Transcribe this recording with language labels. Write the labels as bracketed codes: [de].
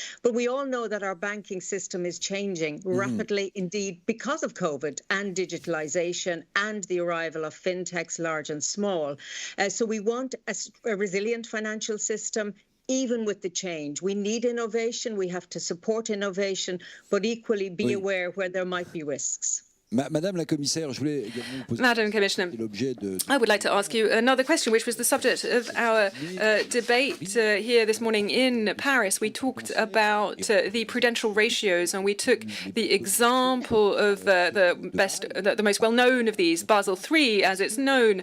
[en] But we all know that our banking system is changing rapidly, indeed, because of COVID and digitalisation and the arrival of fintechs, large and small. So we want a resilient financial system. Even with the change, we need innovation. We have to support innovation, but equally be aware where there might be risks. [fr] Madame la Commissaire, je voulais également vous poser [en] Madam Commissioner, I would like to ask you another question, which was the subject of our debate here this morning in Paris. We talked about the prudential ratios, and we took the example of the most well-known of these, Basel III, as it's known.